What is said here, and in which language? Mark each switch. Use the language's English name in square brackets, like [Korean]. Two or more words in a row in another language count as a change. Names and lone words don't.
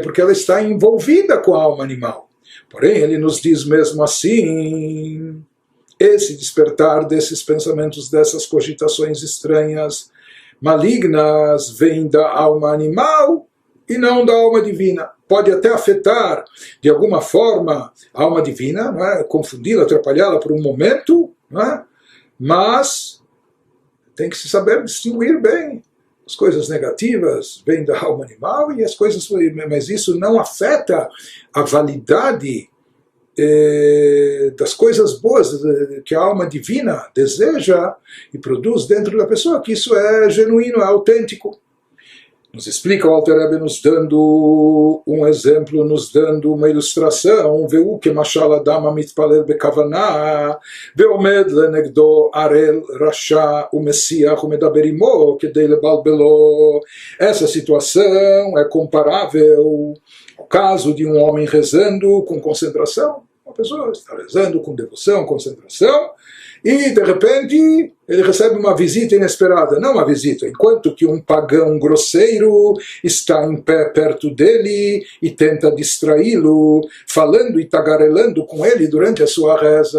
[Portuguese] Porque ela está envolvida com a alma animal. Porém, ele nos diz mesmo assim, esse despertar desses pensamentos, dessas cogitações estranhas, malignas, vem da alma animal e não da alma divina. Pode até afetar, de alguma forma, a alma divina, não é? Confundi-la, atrapalhá-la por um momento, não é? Mas tem que se saber distinguir bem. As coisas negativas vêm da alma animal e as coisas, mas isso não afeta a validade das coisas boas que a alma divina deseja e produz dentro da pessoa, que isso é genuíno, é autêntico. Nos explica o Alter Rebbe nos dando um exemplo, nos dando uma ilustração. [Hebrew] והוא משל אדם מתפלל בכוונה ועומד לנגדו ערל רשע ומשיח ומדבר עמו כדי לבלבלו. [Portuguese] Essa situação é comparável ao caso de um homem rezando com concentração. Uma pessoa está rezando com devoção, concentração, e de repente ele recebe uma visita inesperada. Não uma visita, enquanto que um pagão grosseiro está em pé perto dele e tenta distraí-lo, falando e tagarelando com ele durante a sua reza.